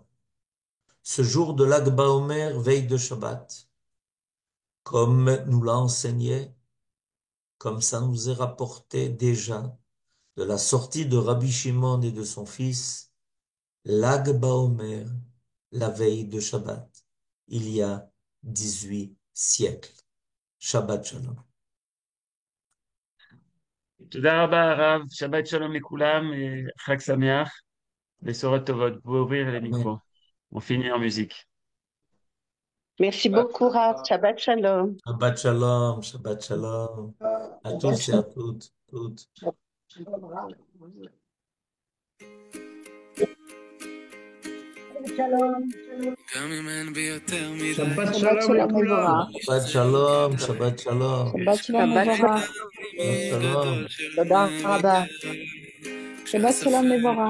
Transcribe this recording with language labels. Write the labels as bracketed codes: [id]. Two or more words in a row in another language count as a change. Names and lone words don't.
[fr] Ce jour de Lag BaOmer, veille de Shabbat, comme nous l'a enseigné, comme ça nous est rapporté déjà de la sortie de Rabbi Shimon et de son fils, Lag BaOmer, la veille de Shabbat, il y a 18 siècles. [he] שבת שלום. תודה רבה, הרב. שבת שלום לכולם, חג שמח, בשורות טובות. [fr] Vous pouvez ouvrir les Amen. micros. On finit en musique. Merci beaucoup, [he] רב. שבת שלום. שבת שלום, שבת שלום. [fr] À tous et à toutes. [he] שבת שלום לכולם. שבת שלום, שבת שלום. שבת שלום מבורך. שבת שלום. תודה רבה. שבת שלום מבורך.